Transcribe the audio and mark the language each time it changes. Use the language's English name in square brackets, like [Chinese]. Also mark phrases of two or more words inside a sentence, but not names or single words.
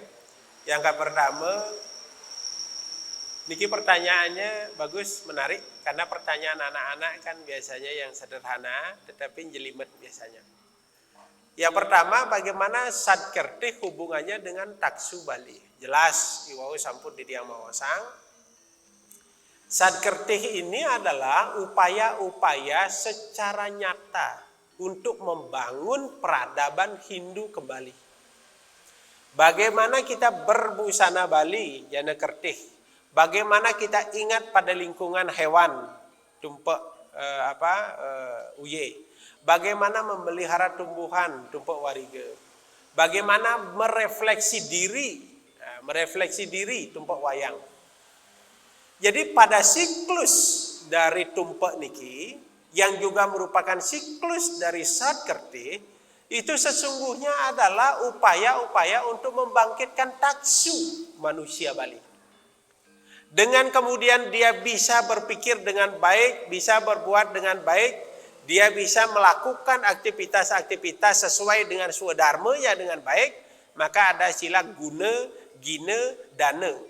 [Indonesian] Yang pertama, niki pertanyaannya bagus, menarik, karena pertanyaan anak-anak kan biasanya yang sederhana, tetapi jelimet biasanya. Yang pertama, bagaimana sad kertih hubungannya dengan Daksu Bali? Jelas, [Balinese] iwau sampun di tiang mawasang. [Indonesian] Sad kertih ini adalah upaya-upaya secara nyata untuk membangun peradaban Hindu kembali. Bagaimana kita berbusana Bali, jana kertih. Bagaimana kita ingat pada lingkungan hewan, tumpek uye. Bagaimana memelihara tumbuhan, tumpek wariga. Bagaimana merefleksi diri, tumpek wayang. Jadi pada siklus dari tumpek niki, yang juga merupakan siklus dari sad kertih, itu sesungguhnya adalah upaya-upaya untuk membangkitkan taksu manusia Bali. Dengan kemudian dia bisa berpikir dengan baik, bisa berbuat dengan baik, dia bisa melakukan aktivitas-aktivitas sesuai dengan swadharmanya dengan baik, maka ada istilah guna, gina, dana.